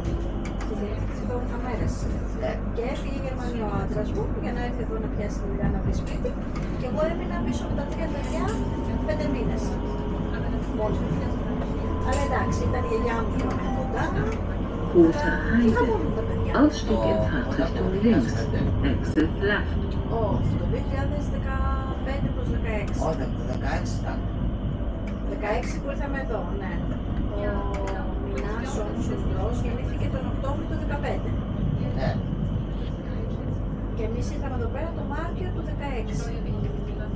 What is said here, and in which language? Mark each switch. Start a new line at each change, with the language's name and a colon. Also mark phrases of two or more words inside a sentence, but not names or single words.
Greek: Στη διεύθυνση 12 μέρες. Ναι. Και έφυγε η Γερμανία ο άντρας μου για να έρθει εδώ να πιάσει δουλειά, να βρει σπίτι. Και εγώ έμεινα πίσω με τα 3 παιδιά 5 μήνες. Μόνη μου. Αλλά εντάξει, ήταν η γιαγιά μου που με κοντά. Είχα μόνο τα παιδιά.
German: Ausstieg in Fahrtrichtung links.
English: Exit left.
Greek: Όχι, το 2015 προς 16. Όχι, το 16 ήταν. 16 που ήρθαμε εδώ, ναι. Ο Μινάς όμως ο Ιδρός γεννήθηκε τον Οκτώβριο του 2015. Ναι. Και εμείς ήρθαμε εδώ πέρα το Μάρτιο του 2016.